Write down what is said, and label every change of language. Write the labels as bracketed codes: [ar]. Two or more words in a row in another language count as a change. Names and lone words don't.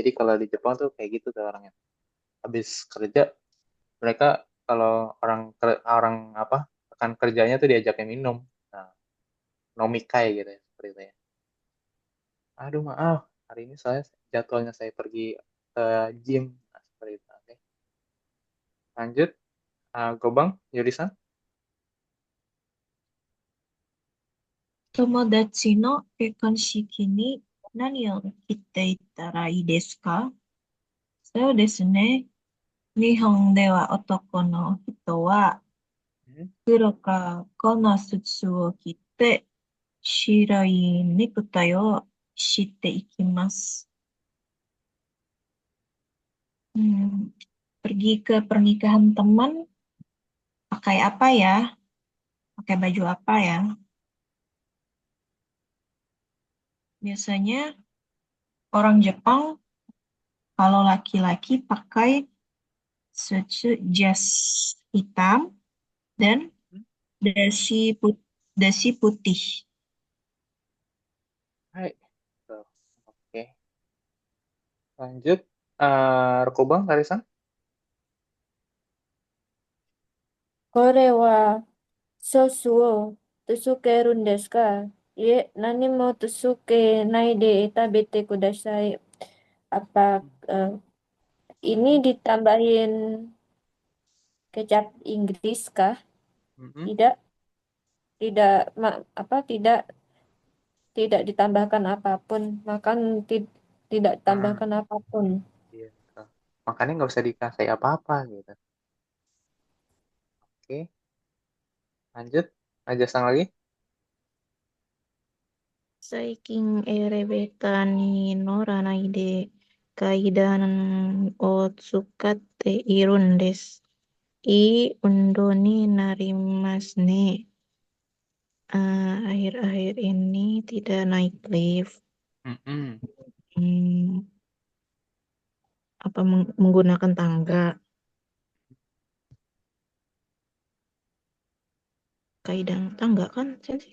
[id] Jadi kalau di Jepang tuh kayak gitu tuh orangnya. Habis kerja, mereka kalau orang apa rekan kerjanya tuh diajakin minum. Nah, nomikai gitu ya, seperti itu ya. Aduh, maaf. Hari ini jadwalnya saya pergi ke gym. Nah, seperti itu. Oke. Lanjut, Gobang, Yurisan. [ja] 友達の結婚式に何を着ていったらいいですか？そうですね。日本では男の人は Hmm. 黒か赤のスーツを着て白いネクタイをしていきます。 [id] Pergi ke pernikahan teman pakai apa ya? Pakai baju apa ya? Biasanya orang Jepang kalau laki-laki pakai suit jas hitam dan dasi putih. Hai. Tuh. Oke. Lanjut, Rekobang, Karisan. [ja] これはソースをつけるんですか？いえ、何もつけないで食べてください。 [id] Apa ini ditambahin kecap Inggris kah? Mm-mm. Tidak, tidak, tidak, tidak ditambahkan apapun. Makan tidak Mm-mm. ditambahkan apapun. Iya, betul. Makanya nggak usah dikasih apa-apa gitu. Oke, lanjut. Aja sang lagi. [ja] 最近エレベーターに乗らないで階段を使っているんです. いい運動になりますね. [id] Akhir-akhir ini tidak naik lift. Mm-mm. Hmm, apa menggunakan tangga? Kaidang tangga kan, Sensei